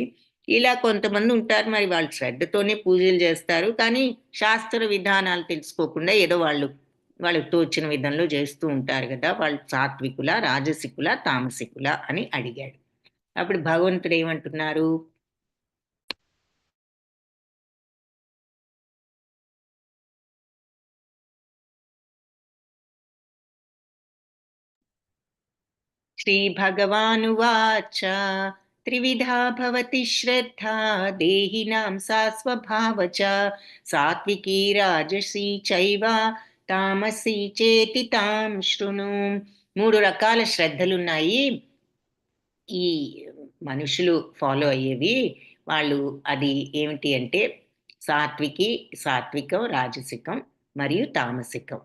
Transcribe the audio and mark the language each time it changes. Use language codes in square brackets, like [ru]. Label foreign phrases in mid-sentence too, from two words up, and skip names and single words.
[te] ఇలా కొంతమంది ఉంటారు, మరి వాళ్ళు శ్రద్ధతోనే పూజలు చేస్తారు, కానీ శాస్త్ర విధానాలు తెలుసుకోకుండా ఏదో వాళ్ళకి తోచిన విధంలో చేస్తూ ఉంటారు కదా. వాళ్ళు సాత్వికుల, రాజసికుల, తామసికుల అని అడిగాడు. అప్పుడు భగవంతుడు ఏమంటున్నారు? [sa] श्रीभगवानुवाच त्रिविधा भवति श्रद्धा देहिनां सा स्वभावच सात्विकी राजसी चैव తామసి చేతి తాం శృణు. 3 రకాల శ్రద్ధలున్నాయి ఈ మనుషులు ఫాలో అయ్యేవి. వాళ్ళు అది ఏమిటి అంటే సాత్వికం, రాజసికం మరియు తామసికం.